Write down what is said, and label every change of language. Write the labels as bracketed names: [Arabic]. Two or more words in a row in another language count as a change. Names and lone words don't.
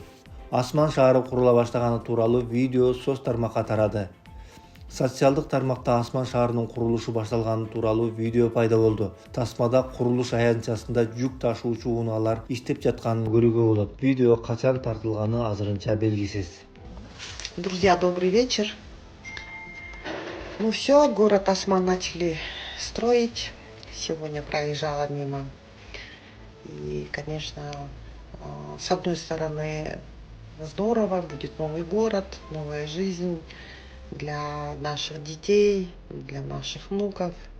[Kyrgyz] Асман шаары курула баштаганы тууралуу видео соц тармакка тарады. Социалдык тармакта Асман шаарынын курулушу башталганы тууралуу видео пайда болду. Тасмада курулуш аянтчасында жүк ташуучу унаалар иштеп жатканын көрүүгө болот. Видео качан тартылганы азырынча белгисиз. [Russian] Друзья, добрый вечер. Ну все, город Осман начали строить. Сегодня проезжала мимо. И, конечно, С одной стороны, здорово, будет новый город, новая жизнь для наших детей, для наших внуков.